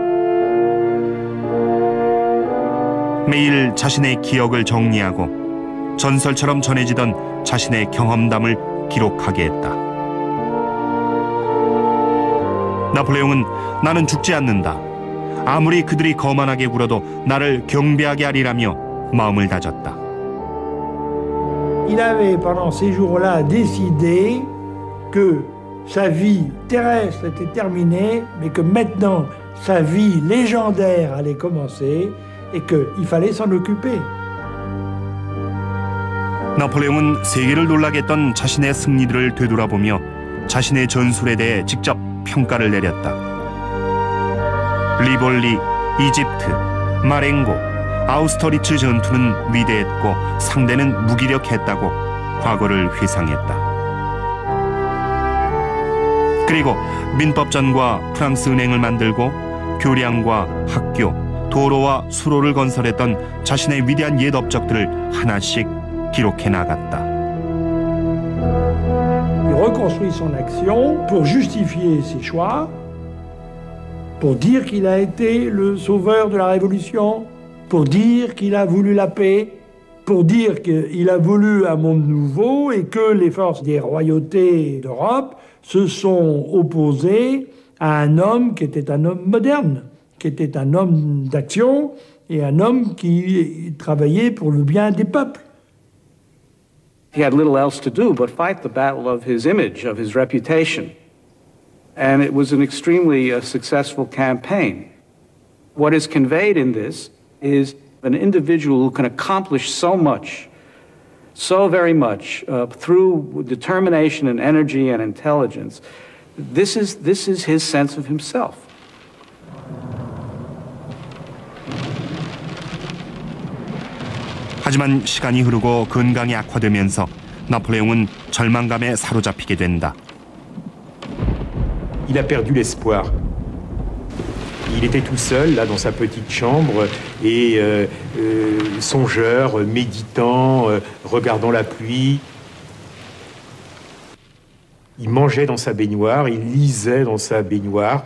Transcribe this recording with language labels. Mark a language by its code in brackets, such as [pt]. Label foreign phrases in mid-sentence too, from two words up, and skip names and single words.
[ko] 매일 자신의 기억을 정리하고 전설처럼 전해지던 자신의 경험담을 기록하게 했다. 나폴레옹은 나는 죽지 않는다. 아무리 그들이 거만하게 굴어도 나를 경배하게 하리라며 마음을 다졌다. [fr] Il avait pendant ces jours-là décidé que sa vie terrestre était terminée, mais que maintenant sa vie légendaire allait commencer et qu'il fallait s'en occuper. [ko] 나폴레옹은 세계를 놀라게 했던 자신의 승리들을 되돌아보며 자신의 전술에 대해 직접 평가를 내렸다. 리볼리, 이집트, 마렌고, 아우스터리츠 전투는 위대했고 상대는 무기력했다고 과거를 회상했다. 그리고 민법전과 프랑스 은행을 만들고 교량과 학교, 도로와 수로를 건설했던 자신의 위대한 옛 업적들을 하나씩 기록해 나갔다. [fr] Il reconstruit son action pour justifier ses choix, pour dire qu'il a été le sauveur de la Révolution, pour dire qu'il a voulu la paix, pour dire qu'il a voulu un monde nouveau et que les forces des royautés d'Europe se sont opposées à un homme qui était un homme moderne, qui était un homme d'action et un homme qui travaillait pour le bien des peuples. [en] He had little else to do but fight the battle of his image, of his reputation. And it was an extremely successful campaign. What is conveyed in this is an individual who can accomplish so much, so very much, through determination and energy and intelligence. This is his sense of himself. [ko] 하지만 시간이 흐르고 건강이 악화되면서 나폴레옹은 절망감에 사로잡히게 된다. [fr] Il a perdu l'espoir. Il était tout seul, là, dans sa petite chambre, et songeur, méditant, regardant la pluie. Il mangeait dans sa baignoire, il lisait dans sa baignoire.